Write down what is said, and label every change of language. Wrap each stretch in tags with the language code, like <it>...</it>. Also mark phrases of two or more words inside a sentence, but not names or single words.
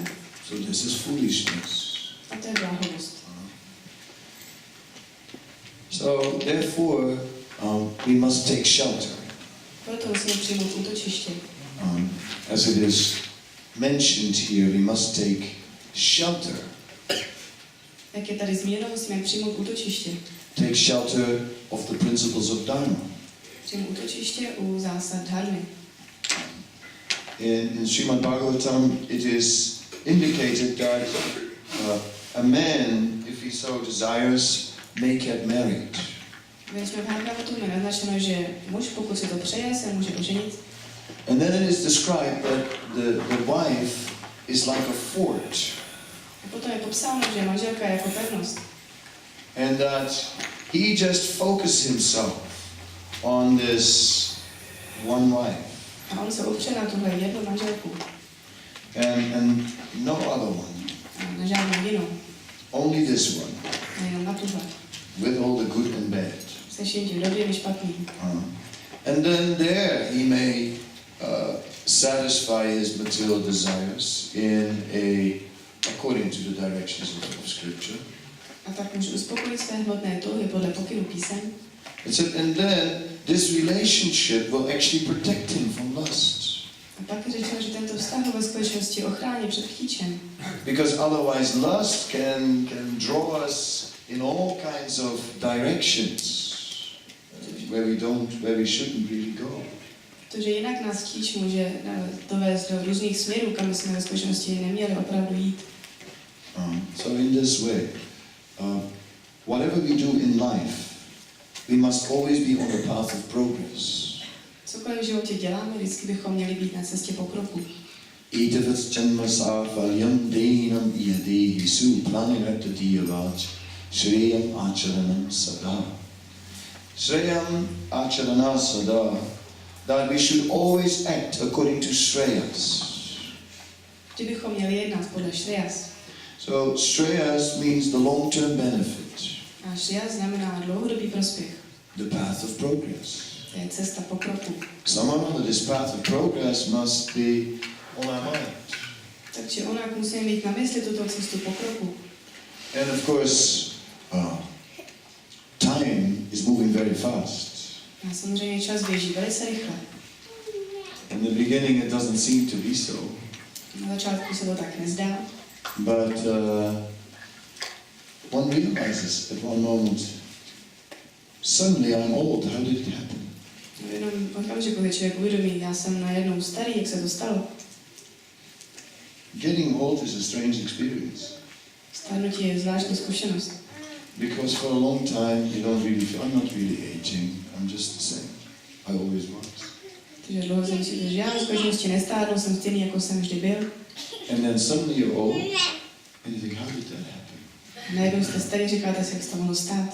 <en>So this is foolishness.</en> <cs>A to je bláhovost.</cs> <en>So therefore, we must take shelter.</en> <cs>Proto musíme přijmout útočiště.</cs> <en>As it is mentioned here, we must take shelter.</en> <cs>Jak je tady zmíněno, musíme přijmout útočiště.</cs> <en>Take shelter of the principles of Dharma.</en> <cs>Přijmout útočiště u zásad dharmy.</cs> <en>In Srimad-bhagavatam, it is indicated that a man, if he so desires, may get married.</en> <cs>Ve Srimad-bhagavatam je naznačeno, že muž, pokud si to přeje, se může oženit.</cs> <en>And then it is described that the wife is like a fort.</en> <cs>A potom je popsáno, že manželka je jako pevnost.</cs> <en>And that he just focuses himself on this one wife.</en> <cs>A on se opře na tuhle jednu manželku.</cs> <en>And no other one.</en> <cs>A na žádnou jinou.</cs> <en>Only this one.</en> <cs>A jenom na tuhle.</cs> <en>With all the good and bad.</en> <cs>Se vším tím dobrým i špatným.</cs> <en>And then there he may satisfy his material desires according to the directions of Scripture.</en> <cs>A tak může uspokojit své hmotné touhy podle pokynu písem.</cs> <en>And then this relationship will actually protect him from lust.</en> <cs>A pak je řečeno, že tento vztah ve skutečnosti ochrání před chtíčem.</cs> <en>Because otherwise lust can draw us in all kinds of directions where we shouldn't really go.</en> <cs>Protože jinak nás chtíč může dovést do různých směrů, kam jsme ve skutečnosti neměli opravdu jít.</cs> <en>So in this way, whatever we do in life, we must always be on the path of progress.</en> <cs>Cokoliv v životě děláme, vždycky bychom měli být na cestě pokroku.</cs> <sa>Etavat janmasar valyam dehinam iyadehi suplanirata diyavaj shreyam acharanam sada. Shreyam acharana sada,</sa> <en>that we should always act according to Shreyas.</en> <cs>Vždy bychom měli jednat podle Shreyas.</cs> <en>So Shreyas means the long-term benefit.</en> <cs>A Shreyas znamená dlouhodobý prospěch.</cs> <en>The path of progress.</en> <cs>To je cesta pokroku.</cs> <en>Somehow this path of progress must be on our mind.</en> <cs>Takže onak musíme mít na mysli tuto cestu pokroku.</cs> <en>And of course, time is moving very fast.</en> <cs>A samozřejmě čas běží velice rychle.</cs> <en>In the beginning it doesn't seem to be so.</en> <cs>Na začátku se to tak nezdá.</cs> <en>But one realizes at one moment, suddenly I'm old, how did it happen?</en> <cs>Jenom okamžiku, kdy člověk uvědomí, já jsem najednou starý, jak se to stalo.</cs> <en>Getting old is a strange experience.</en> <cs>Stárnutí je zvláštní zkušenost.</cs> <en>Because for a long time you don't really feel, I'm not really aging, I'm just the same. I always was.</en> <cs>Takže dlouho jsem si, že já v skutečnosti nestárnu, jsem stejný, jako jsem vždy byl.</cs> <en>And then suddenly you're old, and you think, how did that happen?</en> <cs>A najednou jste starý, říkáte si, jak se to mohlo stát.</cs>